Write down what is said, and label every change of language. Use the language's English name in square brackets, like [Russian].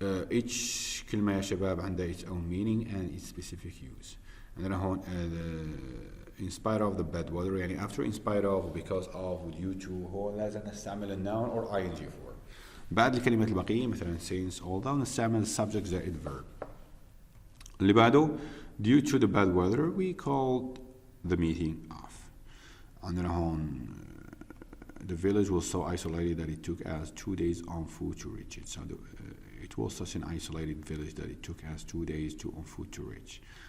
[English] Each [Arabic] كلمة يا شباب [English] عندها its own meaning and its specific use. And then هون in spite of the bad weather, يعني after in spite of, because of, due to, [Arabic] هو لازم نستعمل [English] الnoun or ing form. [Arabic] بعد الكلمة البقية مثلا since, although نستعمل subject زائد verb. اللي بعده, [English] due to the bad weather, we called the meeting off. عندنا هون the village was so isolated that it took us 2 days on foot to reach it. So it was such an isolated village that it took us 2 days on foot to reach.